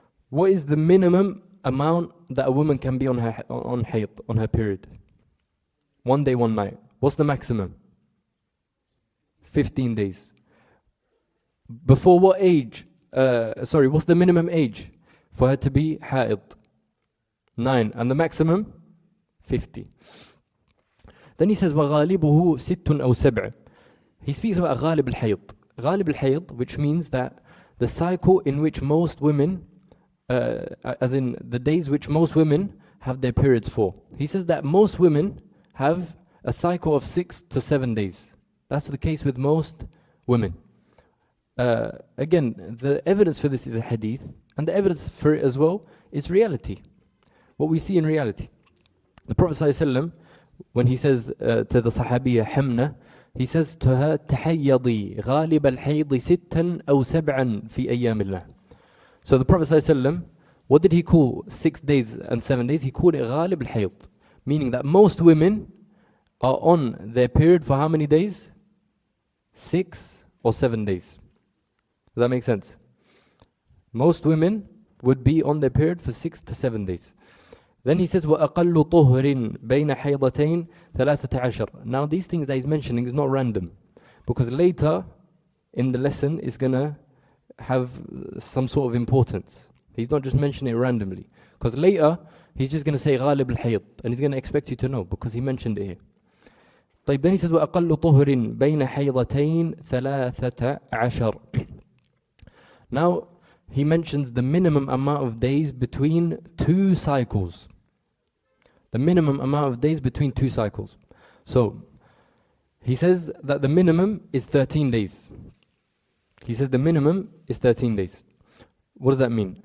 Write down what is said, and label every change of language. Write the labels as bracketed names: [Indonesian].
[English] What is the minimum amount that a woman can be on hayd, on her period? 1 day, 1 night. What's the maximum? 15 days. Before what age? What's the minimum age for her to be hayd? 9. And the maximum? 50. Then he says, [Arabic] وَغَالِبُهُ سِتٌّ أَوْ سَبْعٌ. [English] He speaks about [Arabic] غالب الحيض. غالب الحيض, [English] which means that the cycle in which most women, as in the days which most women have their periods for. He says that most women have a cycle of 6 to 7 days. That's the case with most women. Again, the evidence for this is a hadith, and the evidence for it as well is reality. What we see in reality. The Prophet ﷺ, when he says to the Sahabiya Hamna, he says to her, [Arabic] تحيضي غالب الحيض ستا أو سبعا في أيام الله. [English] So the Prophet ﷺ, what did he call 6 days and 7 days? He called it [Arabic] غالب الحيض, [English] meaning that most women are on their period for how many days? 6 or 7 days. Does that make sense? Most women would be on their period for 6 to 7 days. Then he says, [Arabic] وَأَقَلُّ طُهْرٍ بَيْنَ حَيْضَتَيْنِ 13. [English] Now these things that he's mentioning is not random, because later in the lesson is going to have some sort of importance. He's not just mentioning it randomly, because later he's just going to say [Arabic] غالب الحيض, [English] and he's going to expect you to know because he mentioned it here. [Arabic] طيب, [English] then he says [Arabic] وَأَقَلُّ طُهْرٍ بَيْنَ حَيْضَتَيْنِ 13. [English] Now he mentions the minimum amount of days between 2 cycles. The minimum amount of days between 2 cycles. So he says that the minimum is 13 days. He says the minimum is 13 days. What does that mean?